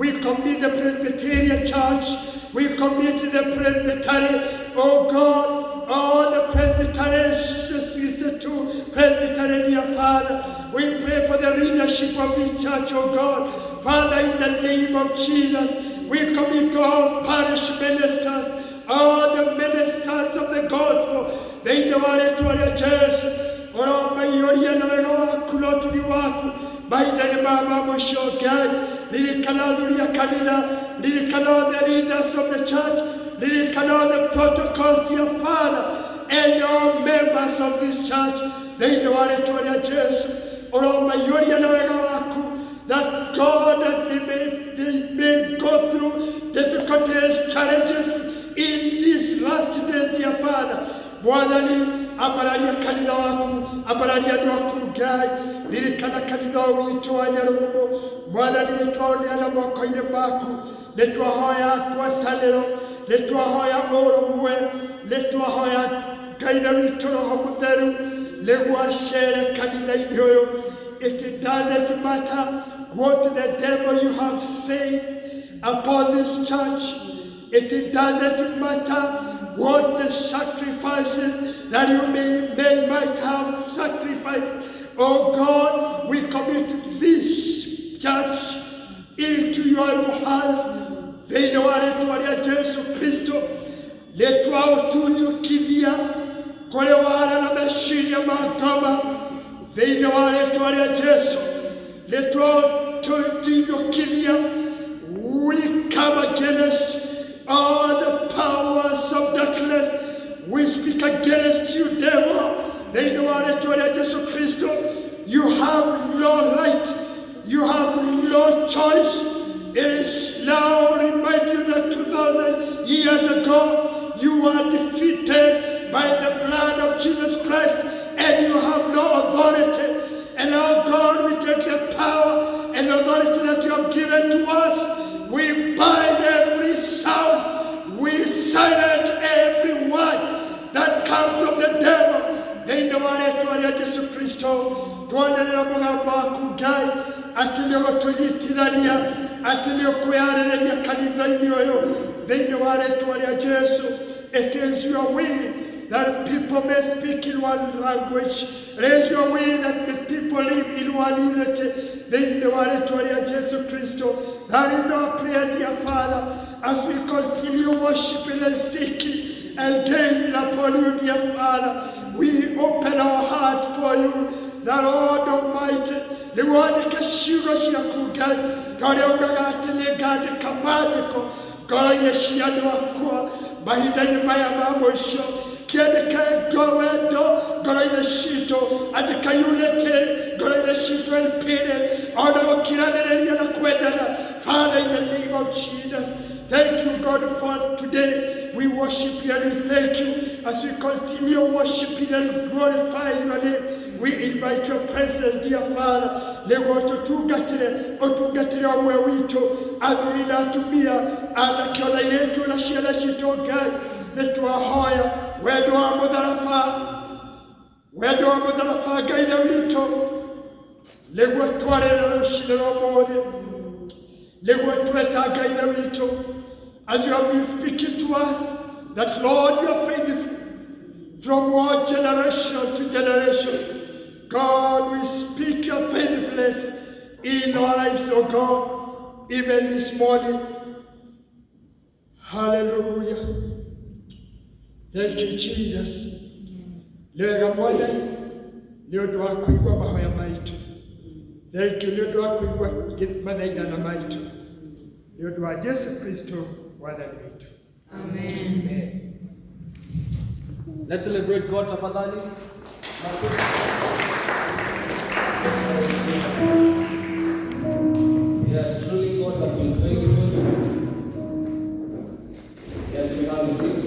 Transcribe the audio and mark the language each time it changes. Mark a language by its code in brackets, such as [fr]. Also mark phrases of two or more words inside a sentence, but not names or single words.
[en] We commit the Presbyterian Church. We commit the Presbyterian, oh God, all the Presbyterian sisters to Presbyterian, dear Father. We pray for the leadership of this church, oh God. Father, in the name of Jesus, We commit all parish ministers, all the ministers of the gospel. [ki] Thĩinĩ wa rĩĩtwa rĩa Jesũ, ũromaiyũria na wega waku na ũtugi waku mahinda-inĩ ma mũico Ngai. Ririkana athuri a kanitha, ririkana all the leaders of the church, ririkana all the protocols, dear Father, and all members of this church. Thĩinĩ wa rĩĩtwa rĩa Jesũ, ũromaiyũria na wega waku, [en] that God, as they may go through difficulties, challenges in these last days, dear Father. [ki] Mwathani, ambararia kanitha waku, ambararia andũ aku Ngai. Ririkana kanitha witũ wa Nyarugumo. Mwathani, nĩtwaũneana moko-inĩ maku. Nĩtwahoya ngwatanĩro, nĩtwahoya ũrũmwe, nĩtwahoya Ngai na witũ Roho Mũtheru nĩguo acere kanitha-inĩ ũyũ. [en] It doesn't matter what the devil you have said upon this church. It doesn't matter what the sacrifices that you might have sacrificed. Oh God, we commit this church into your hands. [ki] Thĩinĩ wa rĩĩtwa rĩa Jesũ Kristo, nĩtwaũtunyũkithia kũrĩ wara na meciria ma ngoma. Thĩinĩ wa rĩĩtwa rĩa Jesũ, nĩtwaũtunyũkithia. [en] We come against all the powers of darkness. We speak against you, devil. [ki] Thĩinĩ wa rĩĩtwa rĩa Jesũ Kristo, [en] you have no right. You have no choice. It is now remind you that 2,000 years ago, you were defeated by the blood of Jesus Christ, and you have no authority. And now, God, we take the power and authority that you have given to us. We bind every sound. We silence every word that comes from the devil. [ki] Thĩinĩ wa rĩĩtwa rĩa Jesũ Kristo, twanĩrĩra mũgambo waku Ngai, atĩ nĩũgũtũnyitithania, atĩ nĩũkwĩharĩrĩria kanitha-inĩ ũyũ. Thĩinĩ wa rĩĩtwa rĩa Jesũ, [en] it is your will that people may speak in one language. It is your will that the people live in one unity. [ki] Thĩinĩ wa rĩĩtwa rĩa Jesũ Kristo, [en] that is our prayer, dear Father, as we continue worshiping and seeking and gazing upon you, dear Father. We open our heart for you, the Lord Almighty. [ki] The word ciugo ciaku Ngai, torĩa ugaga atĩ nĩngandĩka maandĩko ngoro-inĩ cia andũ akwa mahinda-inĩ maya ma mũico. Kĩandĩke wendo ngoro-inĩ citũ, andĩka unity ngoro-inĩ citũ [en] and peace, [ki] ona ũkiranĩrĩria na kwendana. [en] Father, in the name of Jesus, thank you, God, for today. We worship you and we thank you as we continue worshiping and glorifying your name. We invite your presence, dear Father. [ki] Nĩguo ũtungatĩre ũmwe witũ, athuri na atumia, anake ona airĩtu na ciana citũ Ngai. Nĩtwahoya wendo wa mũtharaba Ngai na witũ, nĩguo twarĩra rũciinĩ rwa ũmũthĩ, nĩguo tweta Ngai na witũ. [en] As you have been speaking to us, that Lord, you are faithful from one generation to generation. God, we speak your faithfulness in our lives, oh God, even this morning. Hallelujah. Thank you, Jesus. [ki] Lega Mwathani, nĩ ũndũ wa kũigua mahoya maitũ. [en] Thank you, [ki] nĩ ũndũ wa kũigua mathaithana maitũ. Nĩ ũndũ wa Jesũ Kristo Mwathani wetu. Amen. Amen. [en] Let's celebrate God tafadhali. Yes, truly God has been faithful. Yes, we have receipts.